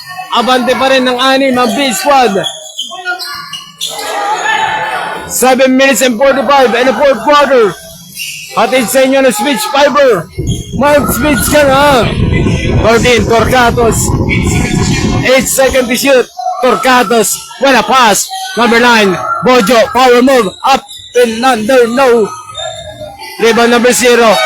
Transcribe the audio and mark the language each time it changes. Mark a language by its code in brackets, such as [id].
[tl] Abante pa rin ng anim ang B squad. [en] 7 minutes and 45 in the fourth quarter. [tl] Hatid sa inyo ng switch fiber. Mark, switch ka na. 14, Torcados. [en] 8 seconds to shoot. Torcados. What a pass. Number 9, Bojo. Power move. Up and under. No. Rebound number 0.